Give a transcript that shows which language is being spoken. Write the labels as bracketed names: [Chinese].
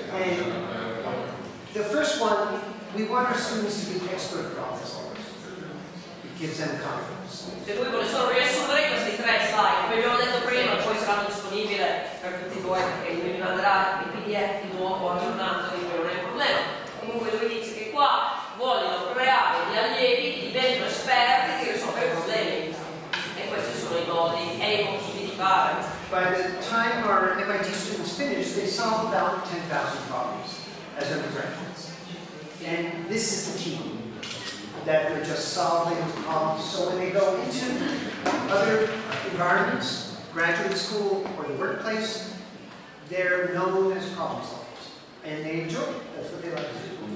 [English] And the first one, we want our students to be expert problem solvers. It gives them confidence. [Italian] Se lui vuole solo riassumere questi 3 slide, come abbiamo detto prima, poi saranno disponibili per tutti voi perché lui mi manderà il PDF di nuovo aggiornato, quindi non è un problema. Comunque lui dice che qua vogliono creare gli allievi che diventano esperti di risolvere i problemi. E questi sono i modi e i motivi di fare. [English] By the time our MIT students finish, they solve about 10,000 problems as undergraduates. And this is the key, that they're just solving problems. So when they go into other environments, graduate school or the workplace, they're known as problem solvers. And they enjoy it. That's what they like to do.